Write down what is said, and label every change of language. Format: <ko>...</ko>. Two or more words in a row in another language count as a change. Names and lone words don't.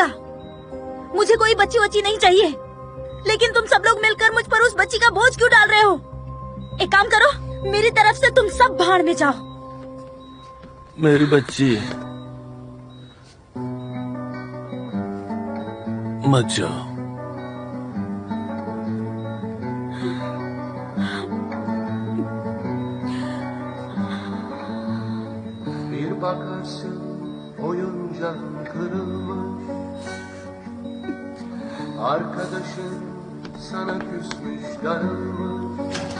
<hi>मुझे कोई बच्ची वच्ची नहीं चाहिए। लेकिन तुम सब लोग मिलकर मुझ पर उस बच्ची का बोझ क्यों डाल रहे हो? एक काम करो, मेरी तरफ से तुम सब भाड़ में जाओ। मेरी बच्ची, मत जाओ।</hi> <tr>Bir bakarsın oyuncağın kırılmış, arkadaşın sana küsmüş darılmış,</tr>